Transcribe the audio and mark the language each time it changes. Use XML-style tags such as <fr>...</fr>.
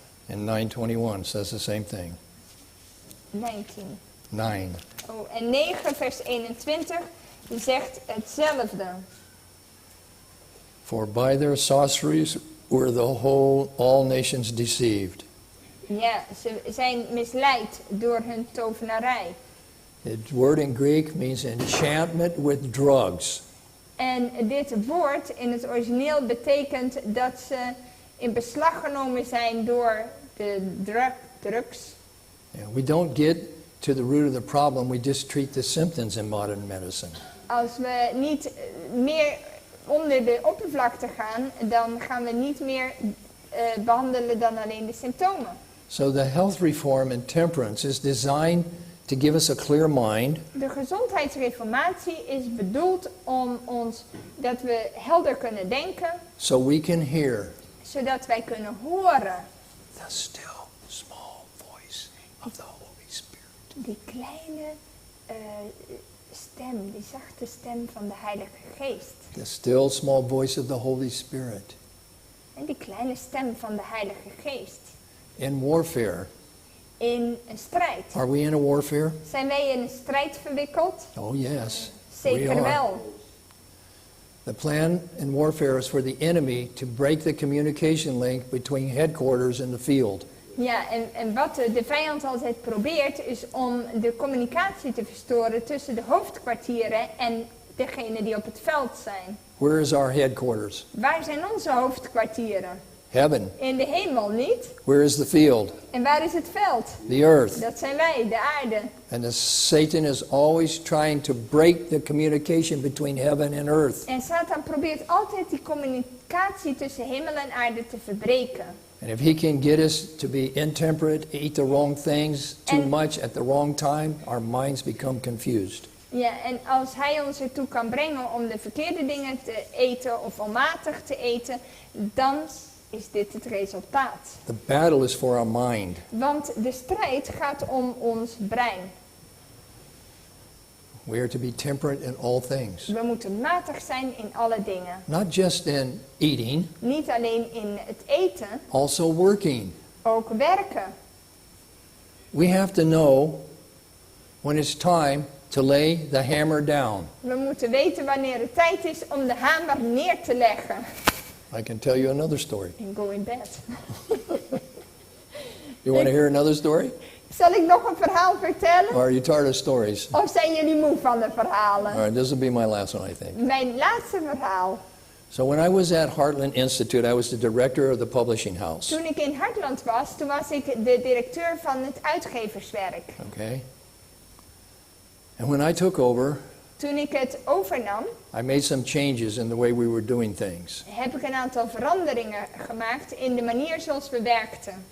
<en>And 9:21 says the same thing. 19. 9.</en> <nl>Oh, en 9, vers 21, die zegt hetzelfde.</nl> <en>For by their sorceries were all nations deceived.</en> <nl>Ja, ze zijn misleid door hun tovenarij.</nl> <en>The word in Greek means enchantment with drugs.</en> <nl>En dit woord in het origineel betekent dat ze in beslag genomen zijn door de drugs.</nl> <en>Yeah, we don't get to the root of the problem, we just treat the symptoms in modern medicine.</en> <nl>Als we niet meer onder de oppervlakte gaan, dan gaan we niet meer behandelen dan alleen de symptomen.</nl> <en>So the health reform and temperance is designed to give us a clear mind.</en> <nl>De gezondheidsreformatie is bedoeld om ons dat we helder kunnen denken,</nl> <en>So we can hear</en> <nl>zodat wij kunnen horen</nl> <en>the still small voice of the Holy Spirit.</en> <nl>die kleine stem, die zachte stem van de Heilige Geest.</nl> <en>The still small voice of the Holy Spirit.</en> <nl>En die kleine stem van de Heilige Geest.</nl> <en>In warfare,</en> <nl>In een strijd.</nl> <en>are we in a warfare?</en> <nl>Zijn wij in een strijd verwikkeld?</nl> <en>Oh yes,</en> <nl>Zeker wel.</nl> <en>The plan in warfare is for the enemy to break the communication link between headquarters and the field.</en> <nl>Ja, en wat de vijand altijd probeert is om de communicatie te verstoren tussen de hoofdkwartieren en degenen die op het veld zijn.</nl> <en>Where is our headquarters?</en> <nl>Waar zijn onze hoofdkwartieren?</nl> <en>Heaven.</en> <nl>In de hemel niet.</nl> <en>Where is the field?</en> <nl>En waar is het veld?</nl> <en>The earth.</en> <nl>Dat zijn wij, de aarde.</nl> <en>And Satan is always trying to break the communication between heaven and earth.</en> <nl>En Satan probeert altijd die communicatie tussen hemel en aarde te verbreken.</nl> <en>And if he can get us to be intemperate, eat the wrong things too And- much at the wrong time, our minds become confused.</en> <nl>Ja, en als hij ons ertoe kan brengen om de verkeerde dingen te eten of onmatig te eten, dan is dit het resultaat.</nl> <en>The battle is for our mind.</en> <nl>Want de strijd gaat om ons brein.</nl> <en>We are to be temperate in all things.</en> <nl>We moeten matig zijn in alle dingen.</nl> <en>Not just in eating,</en> <nl>Niet alleen in het eten,</nl> <en>also working.</en> <nl>ook werken.</nl> <en>We have to know when it's time to lay the hammer down.</en> <nl>We moeten weten wanneer het tijd is om de hamer neer te leggen.</nl> <en>I can tell you another story.</en> <nl>En go in bed.</nl> <en>You want to hear another story?</en> <nl>Zal ik nog een verhaal vertellen?</nl> <en>Or are you tired of stories?</en> <nl>Of zijn jullie moe van de verhalen?</nl> <en>All right, this will be my last one, I think.</en> <nl>Mijn laatste verhaal.</nl> <en>So when I was at Heartland Institute, I was the director of the publishing house.</en> <nl>Toen ik in Hartland was, toen was ik de directeur van het uitgeverswerk.</nl> <en>Okay? And when I took over,</en> <nl>Toen ik het overnam,</nl> <en>I made some changes in the way we were doing things.</en> <nl>heb ik een aantal veranderingen gemaakt in de manier zoals we werkten.</nl>